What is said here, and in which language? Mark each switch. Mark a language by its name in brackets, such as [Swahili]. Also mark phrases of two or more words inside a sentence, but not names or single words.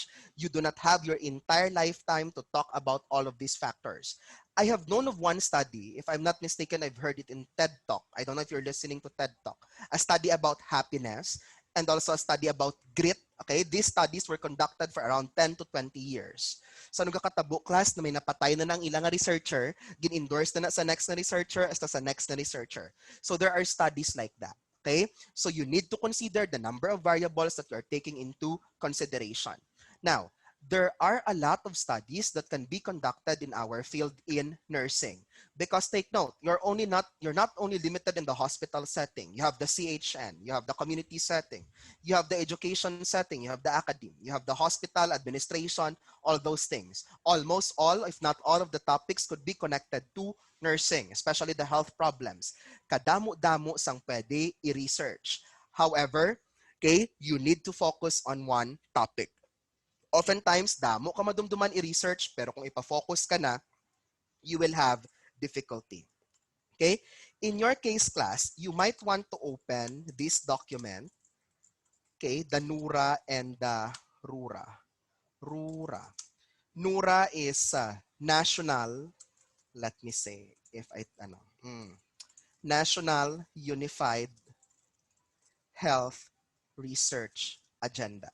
[English] You do not have your entire lifetime to talk about all of these factors. I have known of one study, if I'm not mistaken, I've heard it in TED Talk. I don't know if you're listening to TED Talk. A study about happiness and also a study about grit. Okay, these studies were conducted for around 10 to 20 years. [Hiligaynon] So nagkakatabo class na may napatay na ng ilang researcher, gin-endorse na sa next na researcher, hasta sa next na researcher. [English] So there are studies like that. Okay, so you need to consider the number of variables that you are taking into consideration. Now, there are a lot of studies that can be conducted in our field in nursing. Because take note, you're not only limited in the hospital setting. You have the CHN, you have the community setting, you have the education setting, you have the academe, you have the hospital administration, all those things. Almost all, if not all of the topics could be connected to nursing, especially the health problems. [Hiligaynon] Kadamo-damo sang pwede i-research. [English] However, okay, you need to focus on one topic. Oftentimes, [Hiligaynon] damo ka madumduman i-research, pero kung ipa-focus ka na, [English] you will have difficulty. Okay? In your case class, you might want to open this document, okay, the NURA and the RURA. RURA. NURA is National, let me say, National Unified Health Research Agenda.